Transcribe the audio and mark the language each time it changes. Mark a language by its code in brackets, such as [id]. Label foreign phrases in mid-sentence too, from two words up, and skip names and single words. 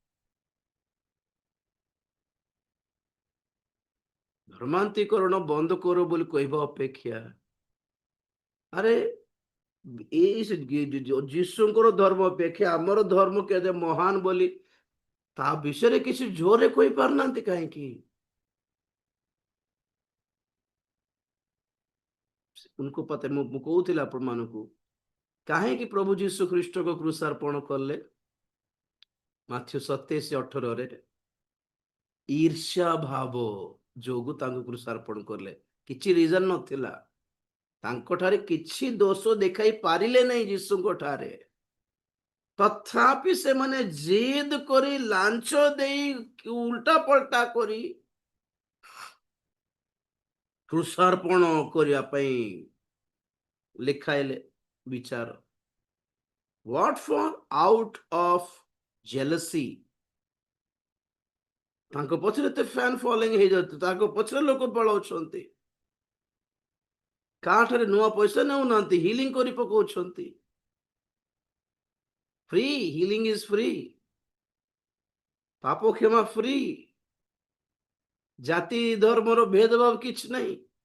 [or] ଧର୍ମାନ୍ତୀକରଣ ବନ୍ଦ କର ବୋଲି କହିବା ଅପେକ୍ଷା ଆରେ ଏଇ ଯୀଶୁଙ୍କର ଧର୍ମ ଅପେକ୍ଷା ଆମର ଧର୍ମ କେତେ ମହାନ ବୋଲି ତା ବିଷୟରେ କିଛି ଜୋରରେ କହିପାରୁନାହାନ୍ତି କାହିଁକି? [hi] उनको पता [or] ମୁଁ କହୁଥିଲି ଆପଣମାନଙ୍କୁ କାହିଁକି ପ୍ରଭୁ ଯୀଶୁ ଖ୍ରୀଷ୍ଟଙ୍କ କୃଷାର୍ପଣ କଲେ? ମାଥ୍ୟୁ 27:18ରେ ଈର୍ଷ୍ୟା ଭାବ ଯୋଗୁ ତାଙ୍କୁ କୃଷାର୍ପଣ କଲେ। କିଛି ରିଜନ ନଥିଲା, ତାଙ୍କଠାରେ କିଛି ଦୋଷ ଦେଖାଇ ପାରିଲେ ନାହିଁ ଯୀଶୁଙ୍କ ଠାରେ, ତଥାପି ସେମାନେ ଜିଦ୍ କରି ଲାଞ୍ଚ ଦେଇ ଉଲ୍ଟା ପଲ୍ଟା କରି କୃଷାର୍ପଣ କରିବା ପାଇଁ ଲେଖାଇଲେ ବିଚାର। [en] What for? Out of jealousy। [or] ତାଙ୍କ ପଛରେ ଏତେ [en] fan following [or] ହେଇଯାଉଛି, ତାଙ୍କ ପଛରେ ଲୋକ ପଳାଉଛନ୍ତି, କାହାଠାରେ ନୂଆ ପଇସା ନେଉନାହାନ୍ତି, ହିଲିଂ କରି ପକାଉଛନ୍ତି। [en] free healing is free, [or] ପାପ କ୍ଷମା ଫ୍ରି, ଜାତି ଧର୍ମର ଭେଦଭାବ କିଛି ନାହିଁ।